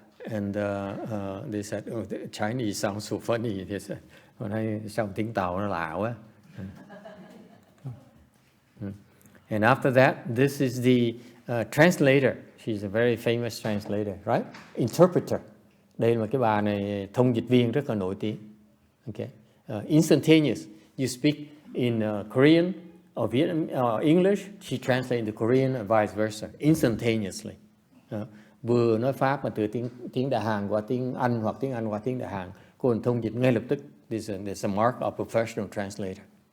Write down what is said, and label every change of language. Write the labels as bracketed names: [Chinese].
[English] And they said, oh, the Chinese sounds so funny. They said, [Vietnamese] hồi nay sao tiếng Tàu nó lạ quá. [English] And after that, this is the translator. She's a very famous translator, right? Interpreter. [Vietnamese] Đây là cái bà này thông dịch viên rất là nổi tiếng. [English] Okay. Instantaneous. You speak in Korean or English, she translates into Korean and vice versa, instantaneously. [Vietnamese] Vừa nói Pháp mà từ tiếng Đại Hàn qua tiếng Anh hoặc tiếng Anh qua tiếng Đại Hàn, cô thông dịch ngay lập tức. [English] There's a mark of professional translator.